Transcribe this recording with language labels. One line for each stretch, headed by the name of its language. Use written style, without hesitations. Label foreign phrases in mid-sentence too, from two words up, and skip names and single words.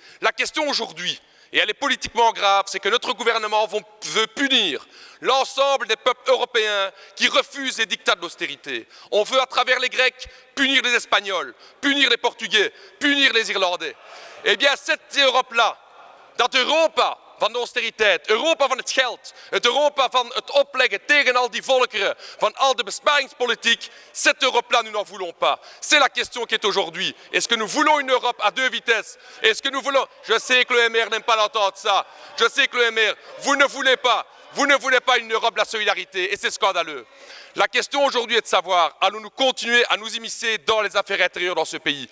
French: La question aujourd'hui, et elle est politiquement grave, c'est que notre gouvernement veut punir l'ensemble des peuples européens qui refusent les diktats de l'austérité. On veut, à travers les Grecs, punir les Espagnols, punir les Portugais, punir les Irlandais. Eh bien, cette Europe-là,
Dutch: dat Europa van de austeriteit, Europa van het geld, het Europa van het opleggen tegen al die volkeren, van al de besparingspolitiek,
French: cette Europe-là, nous n'en voulons pas. C'est la question qui est aujourd'hui. Est-ce que nous voulons une Europe à 2 vitesses? Est-ce que nous voulons... Je sais que le MR n'aime pas l'entendre ça. Je sais que le MR, vous ne voulez pas une Europe de la solidarité, et c'est scandaleux. La question aujourd'hui est de savoir, allons-nous continuer à nous immiscer dans les affaires intérieures dans ce pays?